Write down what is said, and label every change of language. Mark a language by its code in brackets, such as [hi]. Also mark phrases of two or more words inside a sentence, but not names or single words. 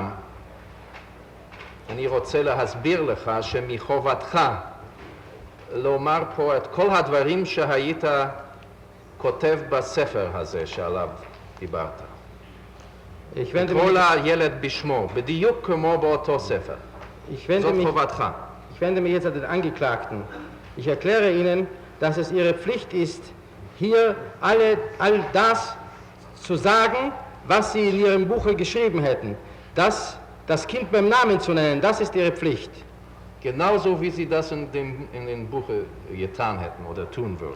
[he] אני רוצה להסביר לך שמחובתך לומר פה את כל הדברים שהיית כותב בספר הזה שעליו דיברת. לקרוא לילד בשמו, בדיוק כמו באותו ספר. זאת חובתך. [de] Ich wende mich jetzt an den Angeklagten. Ich erkläre Ihnen, dass es Ihre Pflicht ist, hier all das zu sagen, was Sie in Ihrem Buche geschrieben hätten. Das Kind beim Namen zu nennen, das ist Ihre Pflicht. Genauso wie Sie das in dem Buche getan hätten oder tun würden.